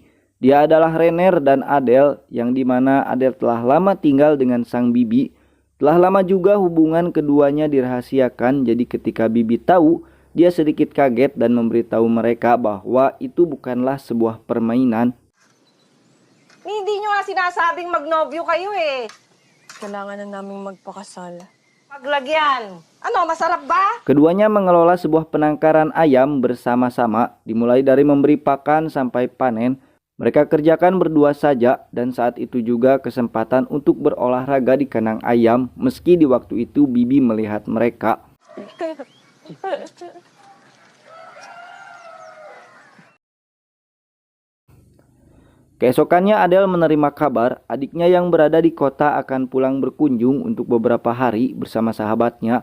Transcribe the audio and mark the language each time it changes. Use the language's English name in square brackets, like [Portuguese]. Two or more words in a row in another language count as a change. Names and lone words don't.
[Indonesian] Dia adalah Renner dan Adele, yang dimana Adele telah lama tinggal dengan sang bibi. Telah lama juga hubungan keduanya dirahasiakan, jadi ketika bibi tahu, dia sedikit kaget dan memberitahu mereka bahwa itu bukanlah sebuah permainan. [Filipino] Hindi nyo nga sinasabing magnobyo kayo eh. Kailangan na naming magpakasal. Paglagyan. Ano, masarap ba? [Indonesian] Keduanya mengelola sebuah penangkaran ayam bersama-sama, dimulai dari memberi pakan sampai panen. Mereka kerjakan berdua saja, dan saat itu juga kesempatan untuk berolahraga di kandang ayam, meski di waktu itu bibi melihat mereka. Keesokannya Adele menerima kabar adiknya yang berada di kota akan pulang berkunjung untuk beberapa hari bersama sahabatnya.